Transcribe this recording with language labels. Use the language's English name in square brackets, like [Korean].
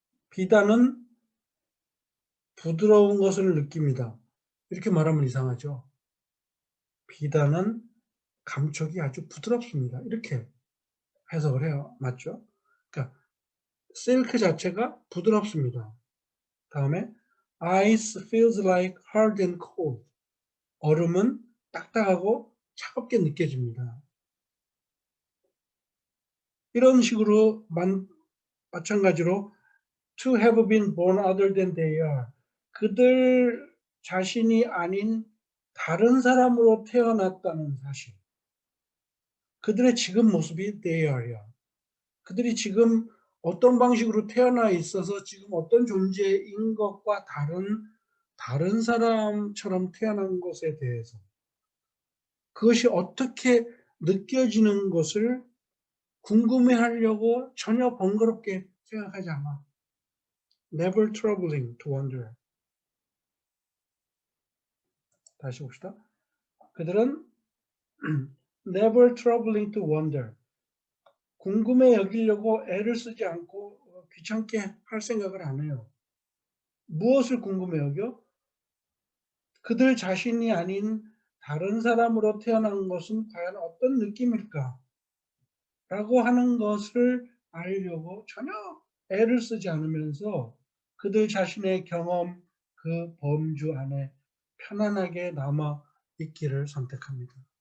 [Korean] 비단은 부드러운 것을 느낍니다. 이렇게 말하면 이상하죠. 비단은 감촉이 아주 부드럽습니다. 이렇게 해석을 해요. 맞죠? 그러니까 silk 자체가 부드럽습니다. 다음에 [English] ice feels like hard and cold. [Korean] 얼음은 딱딱하고 차갑게 느껴집니다. 이런 식으로 마찬가지로 [English] to have been born other than they are. [Korean] 그들 자신이 아닌 다른 사람으로 태어났다는 사실. 그들의 지금 모습이 [English] they are [Korean] 야. 그들이 지금 어떤 방식으로 태어나 있어서 지금 어떤 존재인 것과 다른 사람처럼 태어난 것에 대해서 그것이 어떻게 느껴지는 것을 궁금해하려고 전혀 번거롭게 생각하지 않아. [English] Never troubling to wonder. [Korean] 다시 봅시다. 그들은 [English] never troubling to wonder. [Korean] 궁금해 여기려고 애를 쓰지 않고 귀찮게 할 생각을 안 해요. 무엇을 궁금해 여겨? 그들 자신이 아닌 다른 사람으로 태어난 것은 과연 어떤 느낌일까? 라고 하는 것을 알려고 전혀 애를 쓰지 않으면서 그들 자신의 경험, 그 범주 안에 편안하게 남아 있기를 선택합니다.